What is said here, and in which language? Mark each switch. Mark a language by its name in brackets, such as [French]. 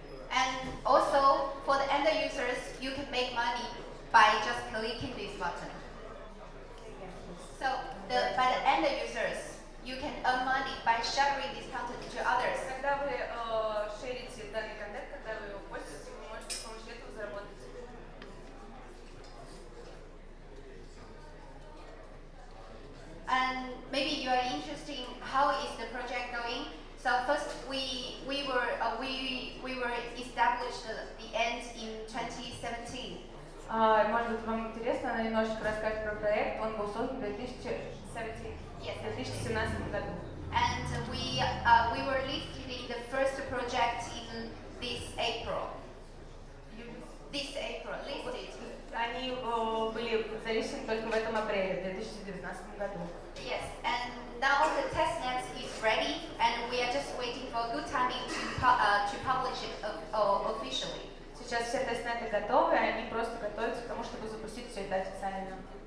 [English] And also, for the end users, you can make money by just clicking this button. So, by the end users, you can earn money by sharing this content to others. [Russian] Когда вы шерите данный контент, когда вы его постите, вы можете с помощью этого заработать. [English] And maybe you are interested in how is the project going. So first, we were established the end in 2017. [Russian] Может быть, вам интересно, она немножечко расскажет про проект. Он был создан в 2017 году. [English] And we were listed in the first project in this April. Listed. [Russian] Они были заличены только в этом апреле 2019 году. [English] Yes, and now the testnet is ready, and we are just waiting for a good timing to publish it officially. [Russian] Сейчас все тестнеты готовы, и они просто готовятся к тому, чтобы запустить все это официально.